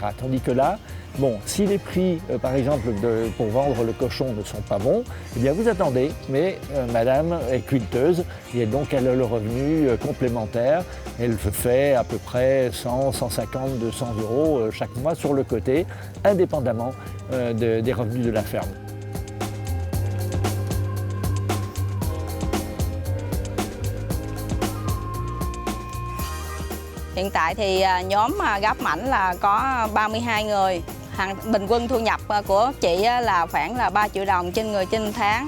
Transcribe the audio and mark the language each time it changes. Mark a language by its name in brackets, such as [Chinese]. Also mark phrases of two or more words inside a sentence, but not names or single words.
[French] Tandis que là, si les prix, par exemple, pour vendre le cochon ne sont pas bons, eh bien vous attendez, mais madame est quilteuse et donc elle a le revenu complémentaire. Elle fait à peu près 100, 150, 200 € chaque mois sur le côté, indépendamment des revenus de la ferme. [Vietnamese] Hiện tại thì nhóm Gáp Mảnh là có 32 người. Bình quân thu nhập của chị là khoảng là 3 triệu đồng trên người trên tháng.